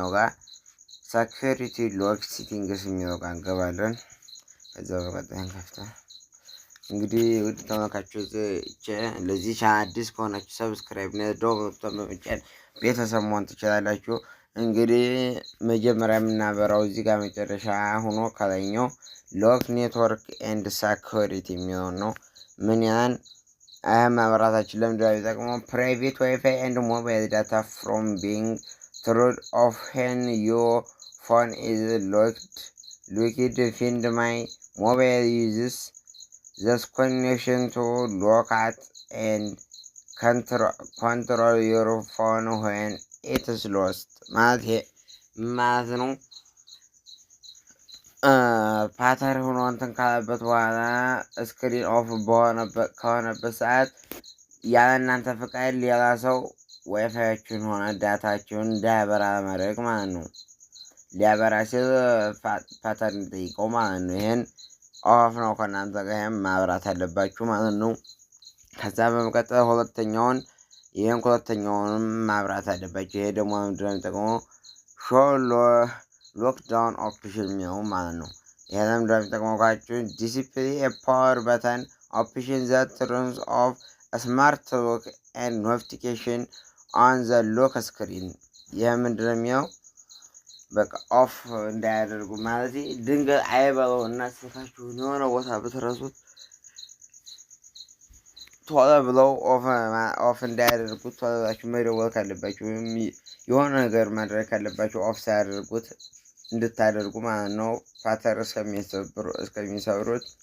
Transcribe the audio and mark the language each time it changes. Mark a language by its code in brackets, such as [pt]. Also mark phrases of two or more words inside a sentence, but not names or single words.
[am] ጋር [en] security lock settings [am] የሚለው ጋር እንገባለን። ከዛ በመቀጠል እንከፍታለን። እንግዲህ ውድ ተመልካቾች ለዚህ ቻናል አዲስ ከሆናችሁ ሰብስክራይብ እና ደወል ምልክቱን በመጫን ቤተሰብ መሆን ትችላላችሁ። እንግዲህ መጀመሪያ የምናበራው እዚህ ጋር መጨረሻ ሆኖ ከላይኛው [en] lock network and security [am] የሚሆን ነው። ምን ያን ማብራታችን ለምንድነው የሚጠቅመው? [en] private wifi and mobile data from being turned off when your phone is locked. Find my mobile uses this connection to locate and control your phone when it is lost. [am] ማለት ነው። ፓተር ሆኖ እንትን ካለበት በኋላ [en] screen off [am] ከሆነበት ሰዓት ያለ እናንተ ፍቃድ ሌላ ሰው ዋይፋያችሁን ሆነ ዳታችሁን እንዳያበራ ለማድረግ ማለት ነው። ሊያበራ ሲል ፓተር እንጠይቀው ማለት ነው። ይሄን ኦፍ ነው ከእናንተ ጋር ይሄን ማብራት አለባችሁ ማለት ነው። ከዛ በመቀጠል ሁለተኛውንም ማብራት አለባችሁ። ይሄ ደግሞ ምንድነው የሚጠቅመው? [en] show lockdown option [am] የሚለው ማለት ነው። ይሄ ለምንድነው የሚጠቅመው ካችሁ [en] display power button option that turns off smart lock and notification on the lock screen። [am] ይህ ምንድነው የሚለው? በቃ ኦፍ እንዳያደርጉ ማለት ድንገት አይበለው እና ስልካችሁን የሆነ ቦታ ብትረሱት ቶሎ ብለው ኦፍ እንዳያደርጉት ቶሎ ብላችሁ መደወል ካለባችሁ ወይም የሆነ ነገር ማድረግ ካለባችሁ ኦፍ ሳያደርጉት እንድታደርጉ ማለት ነው። ፓተር እስከሚሰብሩት